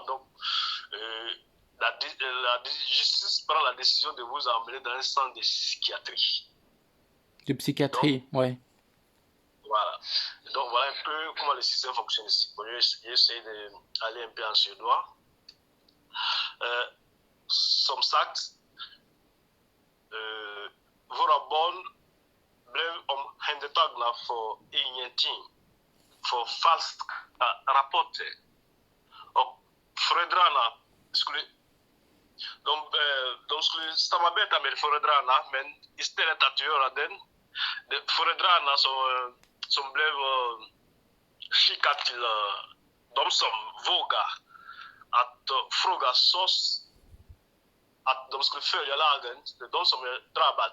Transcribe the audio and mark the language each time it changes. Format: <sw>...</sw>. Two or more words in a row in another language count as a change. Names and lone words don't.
<fr>Donc, la justice prend la décision de vous emmener dans un centre de psychiatrie. De psychiatrie, ouais. Voilà. Donc, voilà un peu comment le système fonctionne ici. Bon, j'ai essayé d'aller un peu en suédois.</fr> <sv>Som sagt, våra barn blev omhändertagna för ingenting, för falska rapporter. Och föräldrarna skulle de skulle samarbeta med föräldrarna, men istället att göra föräldrarna som blev skickade till de som vågar att fråga SOS att de skulle följa lagen, de som är drabbade.</sv>